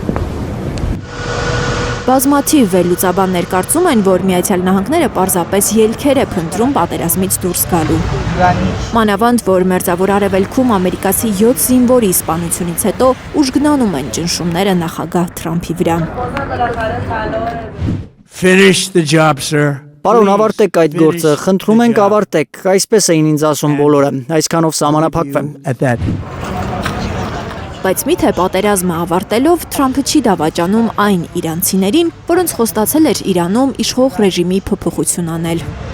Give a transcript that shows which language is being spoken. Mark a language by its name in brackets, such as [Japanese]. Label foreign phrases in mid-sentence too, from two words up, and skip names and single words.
[Armenian] Բազմաթիվ վերլուծաբաններ կարծում են, որ Միացյալ Նահանգները պարզապես ելքեր է փնտրում պատերազմից դուրս գալու։ Մանավանդ, որ Մերձավոր Արևելքում ամերիկացի 7 զինվորի սպանությունից հետո ուժգնանում են ճնշումները նախագահ Թրամփի վրա։ [English] Finish the job, sir. [Armenian] Պարոն, ավարտեք այդ գործը, խնդրում ենք ավարտեք, այսպես էին ինձ ասում բոլորը, այսքանով սահմանափակվեմ։ Բայց միթե պատերազմը ավարտելով Թրամփը չի դավաճանում այն իրանցիներին, որոնց խոստացել էր Իրանում իշխող ռեժիմի փոփոխություն անել։